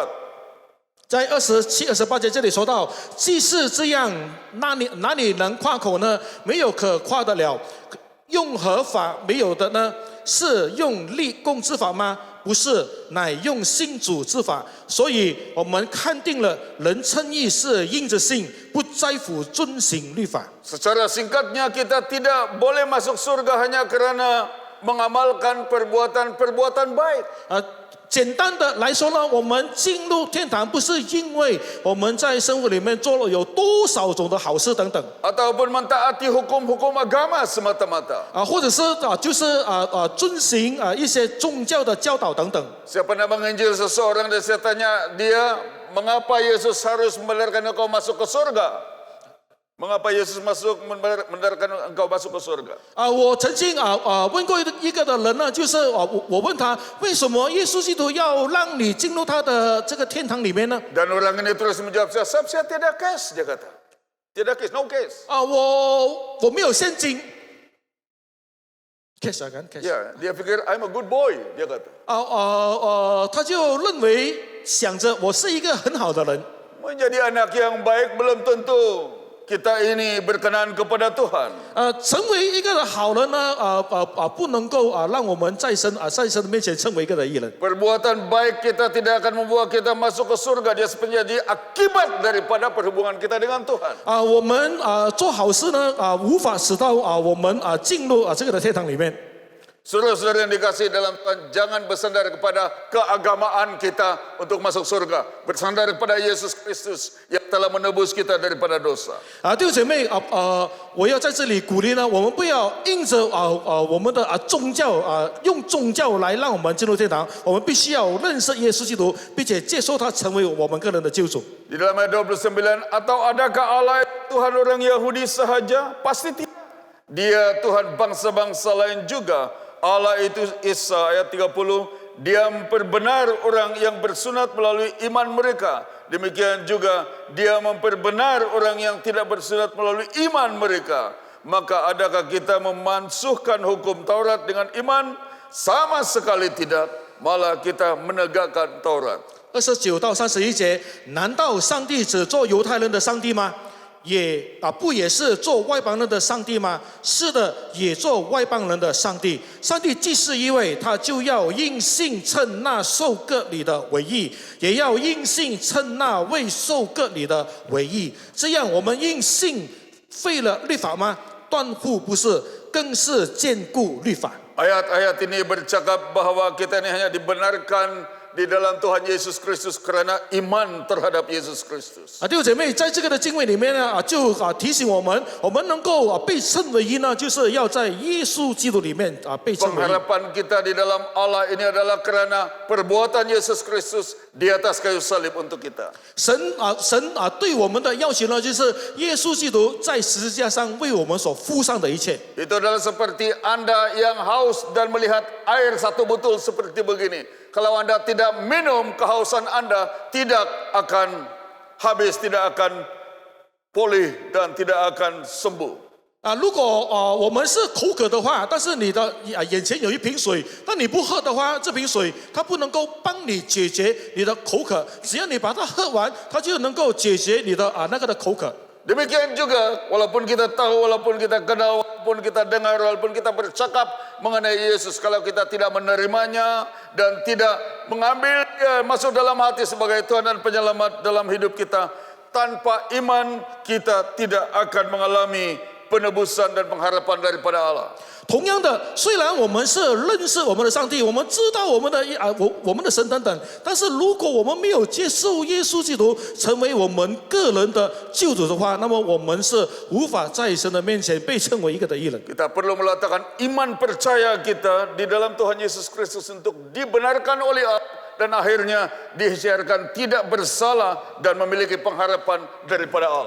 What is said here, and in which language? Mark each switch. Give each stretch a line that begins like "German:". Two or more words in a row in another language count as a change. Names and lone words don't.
Chinese: 在27、28节这里说到，既是这样，哪里能夸口呢？没有可夸的了。用何法没有的呢？是用立功之法吗？不是，乃用信主之法。所以我们看定了，人称义是因着信，不在乎遵行律法。
Malay: Secara singkatnya, kita tidak boleh masuk surga hanya kerana mengamalkan perbuatan-perbuatan baik.
Chinese: 简单的来说呢，我们进入天堂不是因为我们在生活里面做了有多少种的好事等等，
Malay: Ataupun mentaati hukum-hukum agama semata-mata.
Chinese: 或者是就是遵行一些宗教的教导等等。
Malay: Saya pernah menginjil seseorang dan saya tanya dia, mengapa Yesus harus membenarkan engkau masuk ke surga? Mengapa Yesus membenarkan engkau masuk ke surga?
Chinese: 我曾经问过一个的人呢，就是我问他，为什么耶稣基督要让你进入他的这个天堂里面呢？
Malay: Dan orang ini terus menjawab saya tidak cash, dia kata. Tidak cash,
English: no cash.
Chinese: 我没有现金。cash kan cash。
Malay: Ya, dia pikir
English: I'm a good boy,
Malay: dia kata.
Chinese: 他就认为想着我是一个很好的人。
Malay: Menjadi anak yang baik belum tentu kita ini berkenan kepada Tuhan.
Chinese: 成为一个好人呢，不能够让我们在神的面前成为一个的义人。
Malay: Perbuatan baik kita tidak akan membawa kita masuk ke surga. Dia menjadi akibat daripada perhubungan kita dengan Tuhan.
Chinese: 我们做好事呢，无法使到我们进入这个的天堂里面。
Malay: Saudara-saudara yang dikasihi dalam Tuhan, jangan bersandar kepada keagamaan kita untuk masuk surga. Bersandar kepada Yesus Kristus yang telah menebus kita daripada dosa.
Chinese: 弟兄姐妹我要在这里鼓励呢，我们不要硬着我们的宗教用宗教来让我们进入天堂，我们必须要认识耶稣基督，并且接受他成为我们个人的救主。
Malay: Di dalam ayat 29, atau adakah Allah Tuhan orang Yahudi sahaja? Pasti tidak. Dia Tuhan bangsa-bangsa lain juga. Allah itu Isa, ayat 30, dia memperbenar orang yang bersunat melalui iman mereka. Demikian juga dia memperbenar orang yang tidak bersunat melalui iman mereka. Maka adakah kita memansuhkan hukum Taurat dengan iman? Sama sekali tidak, malah kita menegakkan Taurat.
Chinese: 29 到31节，难道上帝只做犹太人的上帝吗？不也是做外邦人的上帝吗？是的，也做外邦人的上帝。上帝既是一位，他就要因信称那受割礼的为义，也要因信称那未受割礼的为义。这样，我们因信废了律法吗？断乎不是，更是坚固律法。
Malay: Ayat-ayat ini bercakap bahwa kita ini hanya dibenarkan di dalam Tuhan Yesus Kristus karena iman terhadap Yesus Kristus.
Chinese: 弟兄姐妹，在这个的经文里面呢，就提醒我们，我们能够被称为义呢，就是要在耶稣基督里面被称为义。
Malay: Pengharapan kita di dalam Allah ini adalah karena perbuatan Yesus Kristus di atas kayu salib untuk kita.
Chinese: 神对我们的要求呢，就是耶稣基督在十字架上为我们所付上的一切。
Malay: Itu adalah seperti Anda yang haus dan melihat air satu botol seperti begini. Kalau Anda tidak minum, kehausan Anda tidak akan habis, tidak akan pulih dan tidak akan sembuh.
Chinese: 如果我们是口渴的话，但是你的眼前有一瓶水，但你不喝的话，这瓶水它不能够帮你解决你的口渴，只要你把它喝完，它就能够解决你的那个的口渴。
Malay: Demikian juga, walaupun kita tahu, walaupun kita kenal, walaupun kita dengar, walaupun kita bercakap mengenai Yesus, kalau kita tidak menerimanya dan tidak mengambil dia masuk dalam hati sebagai Tuhan dan Penyelamat dalam hidup kita, tanpa iman kita tidak akan mengalami penebusan dan pengharapan daripada Allah.
Chinese: 同样的，虽然我们是认识我们的上帝，我们知道我们的神等等，但是如果我们没有接受耶稣基督成为我们个人的救主的话，那么我们是无法在神的面前被称为一个的义人。
Malay: Kita perlu meletakkan iman percaya kita di dalam Tuhan Yesus Kristus untuk dibenarkan oleh Allah dan akhirnya disiarkan tidak bersalah dan memiliki pengharapan daripada Allah.